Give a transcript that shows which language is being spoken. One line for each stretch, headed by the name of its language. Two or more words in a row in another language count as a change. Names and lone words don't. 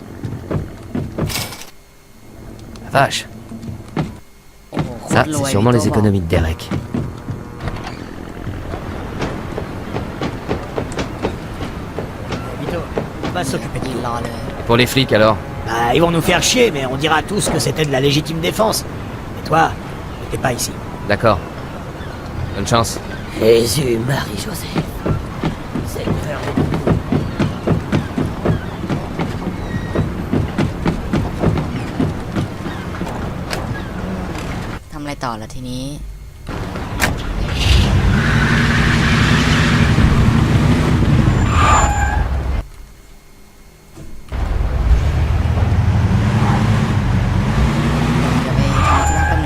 French: La vache,
Thai: โอ้โหโค
French: ça
Thai: ตรรวย
French: c'est sûrement les
Thai: พี่โต้บอก
French: économies de Derek. Vito, on va s'occuper de
Thai: ยืน
French: tout.
Thai: รอเลย
French: Et pour les flics alors? Bah, ils vont nous faire chier, mais on dira tous que c'était de la légitime défense. Et toi, t'es pas ici. D'accord. Bonne chance. Jésus, Marie-Joseph. Seigneur.
Thai: ทำอะไรต่อละทีนี้ เดี๋ยวไปทำธุระแป๊บนึ